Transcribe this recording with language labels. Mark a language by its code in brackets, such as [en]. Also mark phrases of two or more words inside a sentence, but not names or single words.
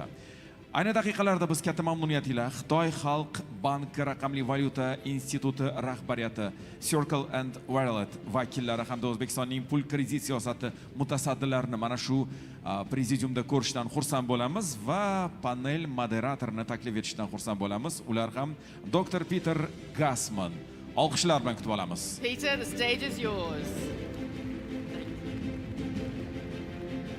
[uz] Ayni daqiqalarda biz katta mamnuniyat ila Xitoy Xalq banki raqamli valyuta instituti rahbariyati, Circle and Wallet vakillari hamda O'zbekistonning pul kredit siyosati mutasaddilarini mana shu prezidiumda ko'rishdan xursand bo'lamiz va panel moderatorini taklif etishdan xursand bo'lamiz. Ular ham Dr. Peter Gassman. Olqishlar bilan kutib olamiz. [en] Peter, the stage is yours.